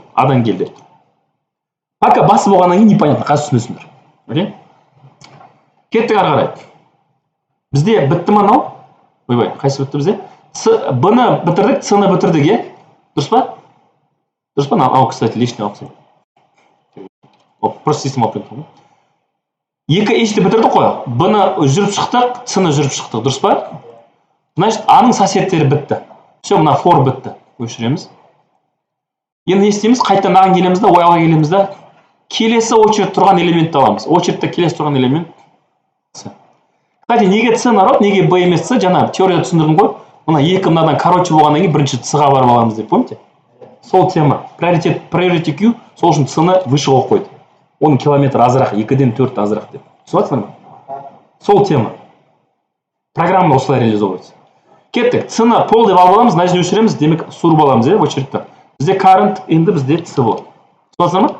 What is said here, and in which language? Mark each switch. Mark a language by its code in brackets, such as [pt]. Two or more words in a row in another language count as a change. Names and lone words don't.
[kk] А-дан кел деп тұр. Пока басы болғаннан кейін непонятно, қазір түсінесіңдер. Окей? Кеттік ары қарай. Бізде бітті ма мынау? Ойбай, қайсы бітті бізде? Б-ны бітірдік, С-ны бітірдік, е? Дұрыс па? Дұрыс па? Ау, [ru] кстати, лишний опция. Просто система опция. [kk] Екі H-ті бітірдік қой. Б-ны жүріп шықтық, С-ны жүріп шықтық. Дұрыс па? Значит, А-ның соседтері бітті. Все, мына for бітті. Өшіреміз. Енді не істейміз? Қайтадан мынаған келеміз да, ояға келеміз да. Келесі очередь тұрған элементті аламыз. Очередьте келесі тұрған элемент С. Кстати, неге С народ, неге Б емес С? Жаңа теорияда түсіндірдім ғой. Мына екі мынадан короче болғаннан кейін бірінші С-ға барып аламыз деп, помните? Сол тема. [en] Priority queue, [kk] сол үшін С-ны выше қойып қойды. Оның километр азырақ, 2-ден 4 азырақ деп. Түсінесіңдер ма? Сол тема. Программа осылай реализовывается. Кеттік. С-ны пол деп алып аламыз, мына жерде өшіреміз, демек сурып аламыз, [ru] в очередьте. [kk] Бізде current, енді бізде С болады. Түсінесіңдер ма?